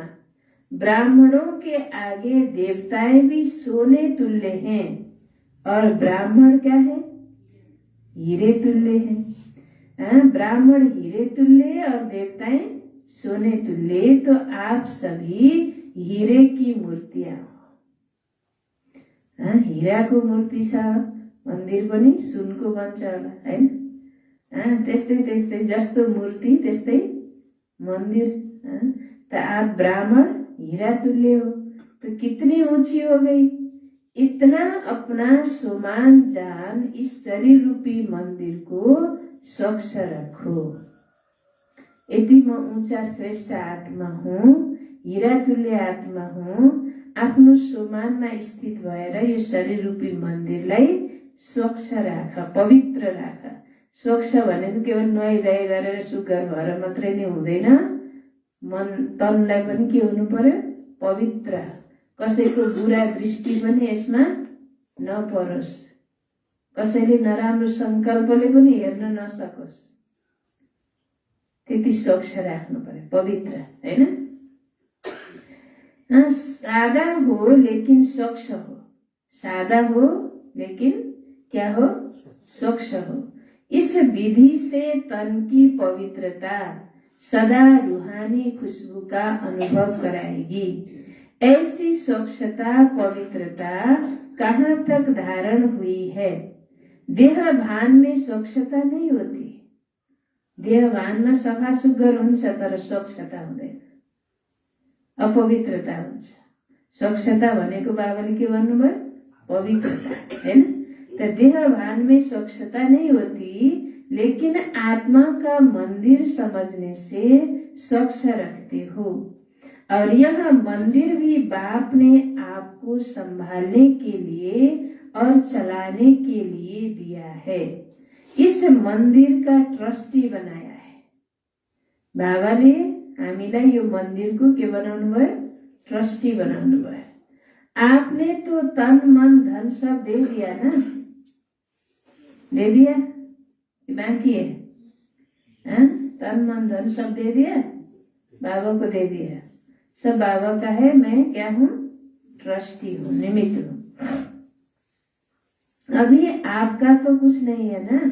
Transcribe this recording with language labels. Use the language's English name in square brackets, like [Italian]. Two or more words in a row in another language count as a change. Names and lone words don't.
[Hindi] ब्राह्मणों के आगे देवताएं भी सोने तुल्य हैं और ब्राह्मण क्या है? हीरे तुल्य हैं। ब्राह्मण हीरे तुल्य और देवताएं सोने तुल्य। तो आप सभी हीरे की मूर्तियां हो। [Nepali] हीराको मूर्ति छ, मन्दिर पनि सुनको बन्छ होला हैन? त्यस्तै त्यस्तै जस्तो मूर्ति त्यस्तै मंदिर। [Hindi] तो आप ब्राह्मण हीरा तुल्य हो। तो कितनी ऊंची हो गई? इतना अपना सोमान जान इस शरीर रूपी मंदिर को स्वच्छ रखो। यदि म ऊंचा श्रेष्ठ आत्मा हूँ, हीरा तुल्य आत्मा हूँ, [Nepali] आफ्नो सोमानमा स्थित भएर यो शरीर रूपी मन्दिरलाई स्वच्छ राख, पवित्र राख। स्वच्छ भनेको केवल नुहाइधुवाइ गरेर सुग्घर भएर मात्रै नै हुँदैन। मन तनलाई पनि के हुनु पर्यो? पवित्र। कसैको बुरा दृष्टि पनि यसमा नपरोस्, कसैले नराम्रो संकल्पले पनि हेर्न नसकोस्। त्यति स्वच्छ राख्नु पर्यो, पवित्र हैन? [Hindi] सादा हो लेकिन स्वच्छ हो। सादा हो लेकिन क्या हो? स्वच्छ हो। इस विधि से तन की पवित्रता सदा रूहानी खुशबू का अनुभव कराएगी। ऐसी स्वच्छता पवित्रता कहाँ तक धारण हुई है? देह भान में स्वच्छता नहीं होती। देह भान में [Nepali] सफा सुग्घर हुन्छ तर स्वच्छता हुँदैन, अपवित्रता हुन्छ। स्वच्छता भनेको बाबाले के भन्नुभयो? पवित्रता हैन? [Hindi] तो देह भान में स्वच्छता नहीं होती, लेकिन आत्मा का मंदिर समझने से स्वच्छ रखते हो। और यह मंदिर भी बाप ने आपको संभालने के लिए और चलाने के लिए दिया है। इस मंदिर का ट्रस्टी बनाया है। [Nepali] बाबाले हामीलाई यो मन्दिरको के बनाउनु भयो? ट्रस्टी बनाउनु भयो। [Hindi] आपने तो तन मन धन सब दे दिया ना? दे दिया कि बाकी है? तन मन धन सब दे दिया, बाबा को दे दिया। सब बाबा का है। मैं क्या हूँ? ट्रस्टी हूँ, निमित्त हूँ। अभी आपका तो कुछ नहीं है ना?